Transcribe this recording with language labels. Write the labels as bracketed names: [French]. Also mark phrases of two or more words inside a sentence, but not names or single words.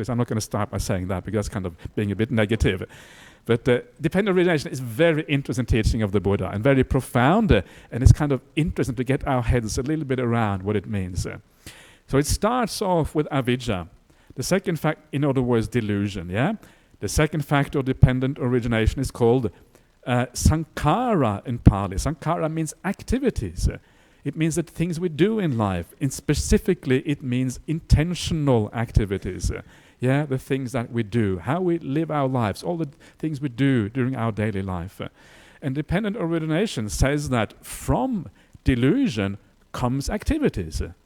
[English] So I'm not going to start by saying that because that's kind of being a bit negative. But dependent origination is very interesting teaching of the Buddha and very profound, and it's kind of interesting to get our heads a little bit around what it means. So it starts off with avijja. The second fact, in other words, delusion. The second factor of dependent origination is called sankhara in Pali. Sankhara means activities. It means that things we do in life, and specifically it means intentional activities. The things that we do, how we live our lives, all the things we do during our daily life. And dependent origination says that from delusion comes activities.